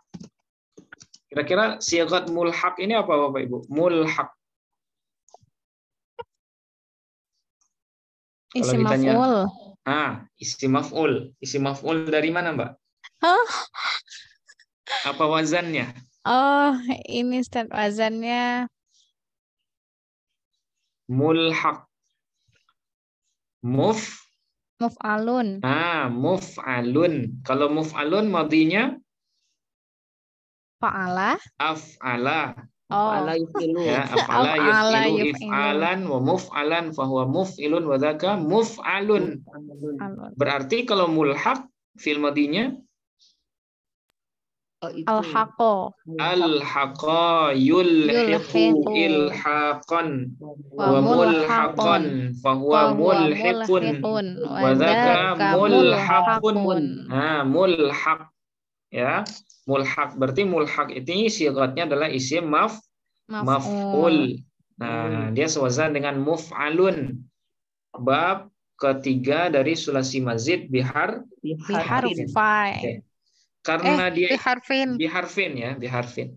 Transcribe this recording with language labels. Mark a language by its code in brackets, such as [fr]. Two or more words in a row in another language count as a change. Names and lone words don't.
[id] Kira-kira sigat mulhaq ini apa Bapak Ibu? Mulhaq. [ar] اسم مفعول. اسم مفعول. اسم مفعول [id] dari mana, Mbak? Apa wazannya? Oh, ini Ustaz wazannya mulhaq. Muf'alun. Muf'alun. Kalau muf'alun madinya Fa'ala. Af'ala. [ar] أفعل يفعل. Ya, أفعل يفعل إفعالا ومفعلا فهو مفعل وذاك مفعل. [id] Berarti kalau mulhaq fi'il madinya Al-haqo. [ar] ألحق يلحق إلحاقا وملحقا فهو ملحق وذاك ملحق. [id] Mulhaq. Ya, mulhaq berarti mulhaq ini sigatnya adalah [ar] اسم مفعول. [id] Nah, dia sewazan dengan muf'alun. Bab ketiga dari [ar] ثلاثي مزيد بحرف. [id] Okay. Karena dia biharfin ya, biharfin.